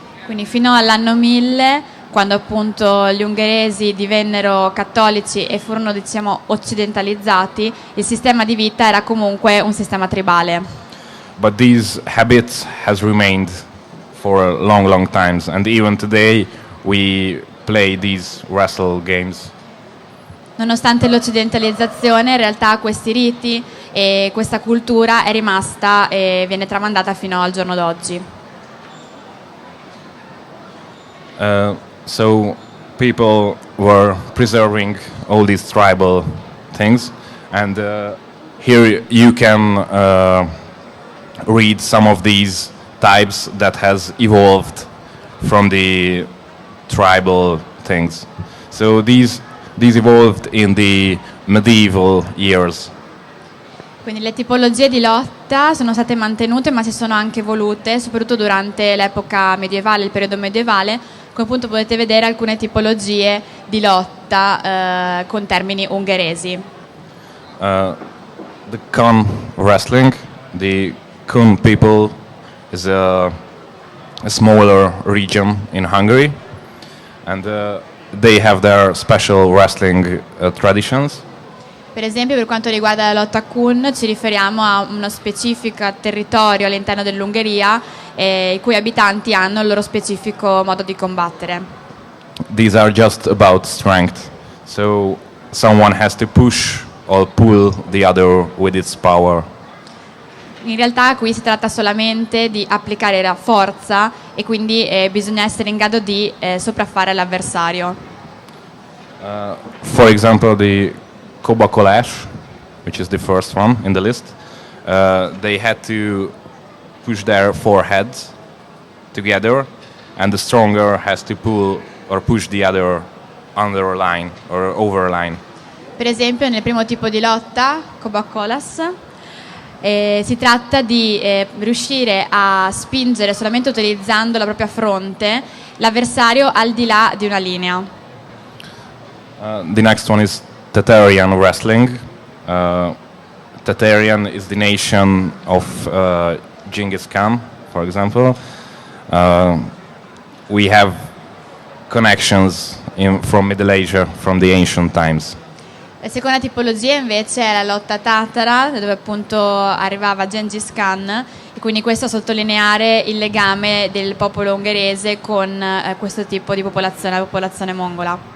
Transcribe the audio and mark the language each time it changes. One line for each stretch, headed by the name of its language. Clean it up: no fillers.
Italian: Quindi fino all'anno 1000, quando appunto gli ungheresi divennero cattolici e furono, diciamo, occidentalizzati, il sistema di vita era comunque un sistema tribale.
English: But these habits has remained for long times, and even today we play these wrestle games.
Italian: Nonostante l'occidentalizzazione, in realtà questi riti e questa cultura è rimasta e viene tramandata fino al giorno d'oggi.
English: So people were preserving all these tribal things, and here you can read some of these types that has evolved from the tribal things. So these evolved in the medieval years.
Italian: Quindi le tipologie di lotta sono state mantenute, ma si sono anche evolute, soprattutto durante l'epoca medievale, il periodo medievale. Come appunto potete vedere alcune tipologie di lotta con termini ungheresi.
English: The Kun wrestling, the Kun people is a smaller region in Hungary, and they have their special wrestling traditions.
Italian: Per esempio, per quanto riguarda la lotta Kun, ci riferiamo a uno specifico territorio all'interno dell'Ungheria i cui abitanti hanno il loro specifico modo di combattere.
English: These are just about strength, so someone has to push or pull the other with its power.
Italian: In realtà qui si tratta solamente di applicare la forza e quindi bisogna essere in grado di sopraffare l'avversario.
English: For example, the Kobakolás, which is the first one in the list, they had to push their foreheads together, and the stronger has to pull or push the other underline or overline.
Italian: Per esempio, nel primo tipo di lotta, Kobakolás, Si tratta di riuscire a spingere solamente utilizzando la propria fronte l'avversario al di là di una linea.
English: The next one is Tatarian wrestling. Tatarian is the nation of Genghis Khan, for example. We have connections from Middle Asia, from the ancient times.
Italian: La seconda tipologia invece è la lotta tatara, dove appunto arrivava Gengis Khan, e quindi questo a sottolineare il legame del popolo ungherese con questo tipo di popolazione, la popolazione mongola.